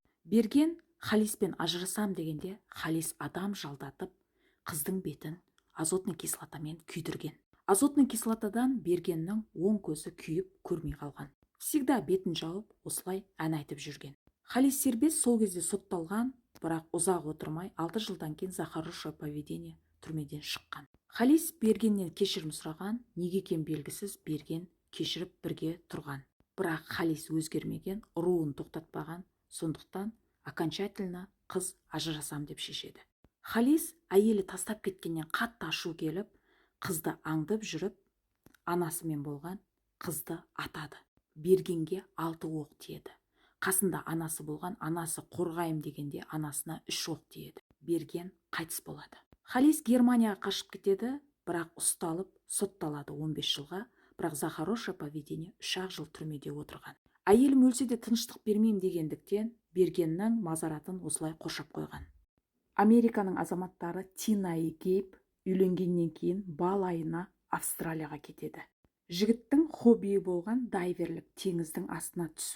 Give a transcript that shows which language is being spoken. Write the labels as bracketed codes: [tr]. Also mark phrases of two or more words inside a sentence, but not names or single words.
[kk] Берген Халиспен ажырасам дегенде, Халис адам жалдатып, қыздың бетін [ru] азотный кислотамен [kk] күйдірген. [ru] Азотный кислотадан [kk] Бергеннің оң көзі күйіп көрмей қалған. Всегда бетін жауып, осылай ән айтып жүрген. Халис Сербез сол кезде сотталған, бірақ ұзақ отырмай 6 жылдан кейін [ru] за хорошее поведение [kk] түрмеден шыққан. Халис Бергеннен кешірім сұраған, неге екені белгісіз, Берген кешіріп бірге тұрған. Бірақ Халис өзгермеген, руын тоқтатпаған, сондықтан окончательно қыз ажырасам деп шешеді. Халис әйелі тастап кеткеннен қатты ашу келіп, қызды аңдып жүріп, анасымен болған, қызды атады. Бергенге 6 оқ тиеді. Қасында анасы болған, анасы қорғайым дегенде анасына 3 оқ тиеді. Берген қайтыс болады. Халис Германияға қашып кетеді, бірақ ұсталып, сотталады 15 жылға, бірақ [ru] за хорошее поведение [kk] 3 жыл түрмеде отырған. Әйелім өлсе де тыныштық бермеймін дегендіктен Бергеннің мазаратын осылай қоршап қойған. Американың азаматтары Тина и Гейб үйленгеннен кейін бал айына Австралияға кетеді. Жігіттің хоббиі болған дайверлік, теңіздің астына түсу.